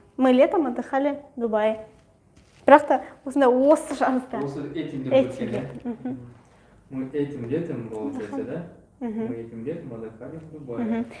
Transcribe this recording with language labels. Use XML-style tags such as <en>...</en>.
<ru>Мы летом отдыхали в Дубае.</ru> <kk>Бірақ та осында осы жазды. Осы этим деп өткен, иә?</kk> <ru>Мы этим летом, получается, да? Мы этим летом отдыхали в Дубае.</ru>